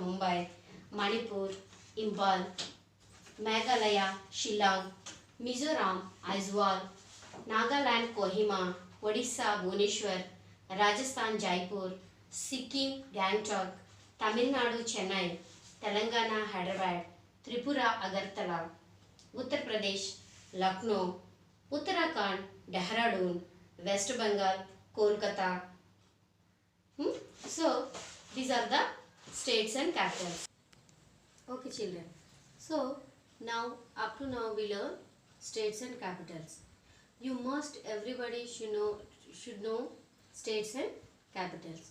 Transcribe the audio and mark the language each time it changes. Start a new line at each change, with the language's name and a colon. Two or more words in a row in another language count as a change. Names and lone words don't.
English: Mumbai, Manipur, Imphal, Meghalaya, Shillong, Mizoram, Aizawl, Nagaland, Kohima, Odisha, Bhubaneswar, Rajasthan, Jaipur, Sikkim, Gangtok, Tamil Nadu, Chennai, Telangana, Hyderabad, Tripura, Agartala, Uttar Pradesh, Lucknow, Uttarakhand, Dehradun, West Bengal, Kolkata. So, these are the states and capitals. Okay, children. So, now up to now we learn states and capitals. You must, everybody should know states and capitals.